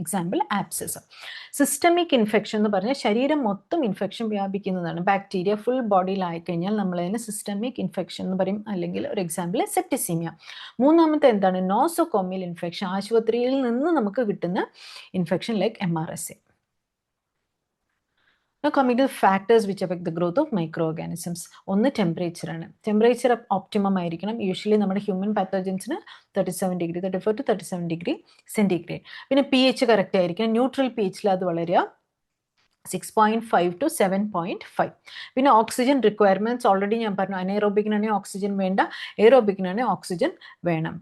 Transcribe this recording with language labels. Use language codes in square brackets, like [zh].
[ml] Example abscess. Systemic infection എന്ന് പറഞ്ഞാൽ ശരീരം മൊത്തം ഇൻഫെക്ഷൻ വ്യാപിക്കുന്നതാണ്. ബാക്ടീരിയ ഫുൾ ബോഡിയിലായിക്കഴിഞ്ഞാൽ നമ്മളതിന് സിസ്റ്റമിക് ഇൻഫെക്ഷൻ എന്ന് പറയും. അല്ലെങ്കിൽ ഒരു എക്സാമ്പിൾ സെപ്റ്റിസീമിയ. മൂന്നാമത്തെ എന്താണ്? Nosocomial infection. ആശുപത്രിയിൽ നിന്ന് നമുക്ക് കിട്ടുന്ന infection like MRSA. [en] Now coming to the factors which affect the growth of microorganisms. [ml] ഒന്ന് ടെമ്പറേച്ചർ ആണ്. ടെമ്പറേച്ചർ ഒപ്റ്റിമം ആയിരിക്കണം. യൂഷ്വലി നമ്മുടെ human പാത്തോജൻസിന് 37 degree 34 to 37 degree centigrade. പിന്നെ pH കറക്റ്റ് ആയിരിക്കണം. ന്യൂട്രൽ pHൽ അത് വളരുക 6.5 to 7.5. പിന്നെ ഓക്സിജൻ റിക്വയർമെൻറ്റ്സ് ഓൾറെഡി ഞാൻ പറഞ്ഞു. അനൈറോബിക്കിനാണെങ്കിൽ ഓക്സിജൻ വേണ്ട, എയറോബിക്കിനാണെങ്കിൽ ഓക്സിജൻ വേണം.